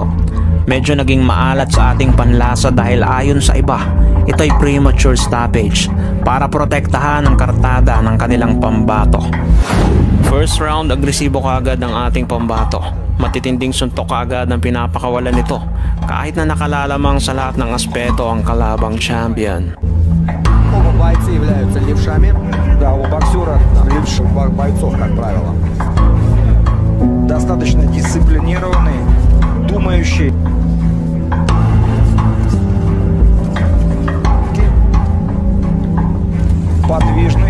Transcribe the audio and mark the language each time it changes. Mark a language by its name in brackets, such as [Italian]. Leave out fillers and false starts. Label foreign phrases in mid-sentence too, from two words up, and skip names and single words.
[Filipino] Medyo naging maalat sa ating panlasa dahil ayon sa iba, ito ay [English] premature stoppage [Filipino] para protektahan ang kartada ng kanilang pambato. First round, agresibo kaagad ang ating pambato. Matitinding suntok kaagad ang pinapakawalan nito kahit na nakalalamang sa lahat ng aspeto ang kalabang champion. [Russian] Оба бойцы являются левшами. Да, у боксера левших бойцов, как правило. Достаточно дисциплинированный, думающий. Подвижный.